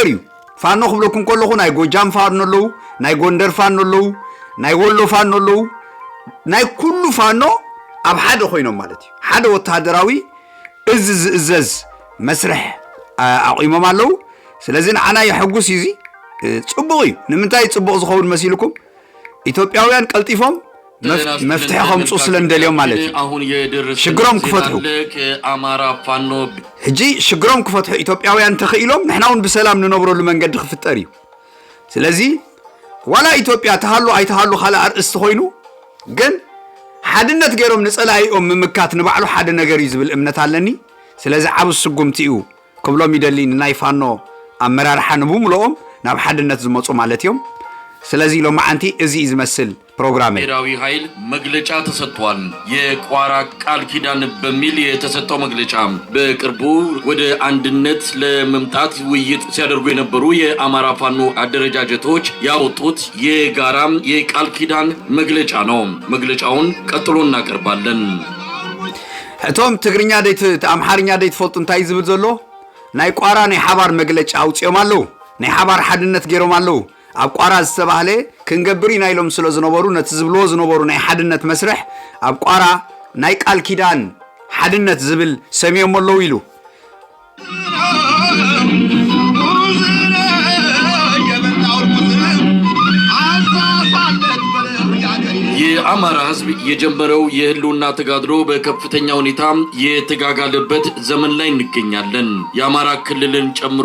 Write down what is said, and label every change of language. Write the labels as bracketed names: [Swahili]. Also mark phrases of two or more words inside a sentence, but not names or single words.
[Tigrinya] እዩ ፋኖ ክብለኩም ከለኹ ናይ ጎጃም ፋኖ ኣለዉ ናይ ጎንደር ፋኖ ኣለዉ ናይ ወሎ ፋኖ ኣለዉ ናይ ኩሉ ፋኖ ኣብ ሓደ ኮይኖም ማለት እዩ ሓደ ወታደራዊ እዚ ዝእዘዝ መስርሕ ኣቂሞም ኣለዉ ስለዚ ንዓና ይሕጉስ እዚ ጽቡቕ እዩ ንምንታይ ጽቡቕ ዝኸውን መሲልኩም ኢትዮጵያውያን ቀልጢፎም መፍትሕ ከምፁ ስለንደልዮም ማለት እዩ [Amharic] አሁን የደረሰ [Tigrinya] ሽግሮም ክፈትሑ [Amharic] አማራ ፋኖ [Tigrinya] ሕጂ ሽግሮም ክፈትሑ ኢትዮጵያውያን ተኽኢሎም ንሕናውን ብሰላም ንነብረሉ መንገዲ ክፍጠር እዩ ስለዚ ዋላ ኢትዮጵያ ተሃሉ ኣይተሃሉ ካልእ ኣርእስቲ ኮይኑ ግን ሓድነት ገይሮም ንጸላኢኦም ምምካት ንባዕሉ ሓደ ነገር እዩ ዝብል እምነት ኣለኒ ስለዚ ዓብ ስጉምቲ እዩ ክብሎም ይደሊ ንናይ ፋኖ ኣመራርሓ ንብምልኦም ናብ ሓድነት ዝመፁ ማለት እዮም ስለዚ ሎማዓንቲ እዚ ዝመስል ፕሮግራም [Amharic] ብሔራዊ ኃይል መግለጫ ተሰጥቷል። የቋራ ቃል ኪዳን በሚል የተሰጠው መግለጫ በቅርቡ ወደ አንድነት ለመምጣት ውይይት ሲያደርጉ የነበሩ የአማራ ፋኖ አደረጃጀቶች ያወጡት የጋራም የቃል ኪዳን መግለጫ ነው። መግለጫውን ቀጥሎ እናቀርባለን። [Tigrinya] እቶም ትግርኛ ዴት አምሓርኛ ዴት ፈልጡ እንታይ ዝብል ዘሎ ናይ ቋራ ናይ ሓባር መግለጫ አውፅኦም ኣለዉ ናይ ሓባር ሓድነት ገይሮም ኣለዉ ኣብ ቋራ ዝተባህለ ክንገብር ኢና ኢሎም ስለ ዝነበሩ ነቲ ዝብልዎ ዝነበሩ ናይ ሓድነት መስርሕ ኣብ ቋራ ናይ ቃል ኪዳን ሓድነት ዝብል ሰሚዮም ኣለዉ ኢሉ [Amharic] የአማራ ህዝብ የጀመረው የህልውና ተጋድሎ በከፍተኛ ሁኔታ የተጋጋለበት ዘመን ላይ እንገኛለን። የአማራ ክልልን ጨምሮ